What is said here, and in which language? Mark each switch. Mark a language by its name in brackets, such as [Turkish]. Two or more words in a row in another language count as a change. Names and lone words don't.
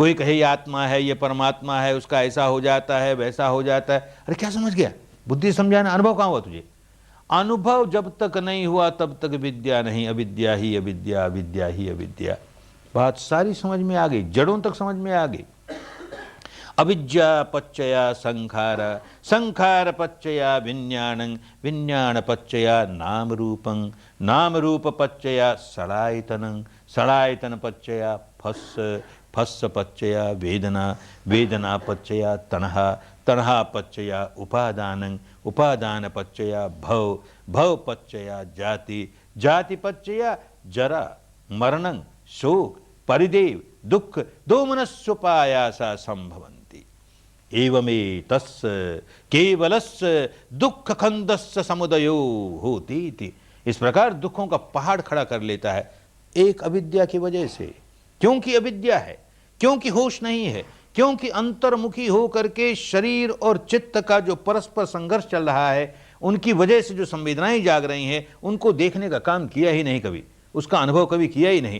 [Hindi] कोई कहे ये आत्मा है, ये परमात्मा है, उसका ऐसा हो जाता है, वैसा हो जाता है। अरे क्या समझ गया? बुद्धि समझाना, अनुभव कहाँ हुआ तुझे? अनुभव जब तक नहीं हुआ तब तक विद्या नहीं। अविद्या ही अविद्या, अविद्या ही अविद्या। बात सारी समझ में आ गई, जड़ों तक समझ में आ गई। [Pali] अविद्या पच्चया संखार, संखार पच्चया विज्ञानं, विज्ञान पच्चया नाम रूपं, नाम रूप पच्चया सलायतनं, सलायतन पच्चया फस्स, फस्स पच्चया वेदना, वेदना पच्चया तणहा, तणहा पच्चया उपादानं, उपादान पच्चया भव, भव पच्चया जाति, जाति पच्चया जरा मरणं शोक परिदेव दुख दोमनस्योपायासा संभवन्ति। एवमेतस्य केवलस्य दुख खंदस्य समुदयो होती थी। [Hindi] इस प्रकार दुखों का पहाड़ खड़ा कर लेता है एक अविद्या की वजह से। क्योंकि अविद्या है, क्योंकि होश नहीं है, क्योंकि अंतर्मुखी हो करके शरीर और चित्त का जो परस्पर संघर्ष चल रहा है, उनकी वजह से जो संवेदनाएं जाग रही हैं, उनको देखने का काम किया ही नहीं कभी, उसका अनुभव कभी किया ही नहीं।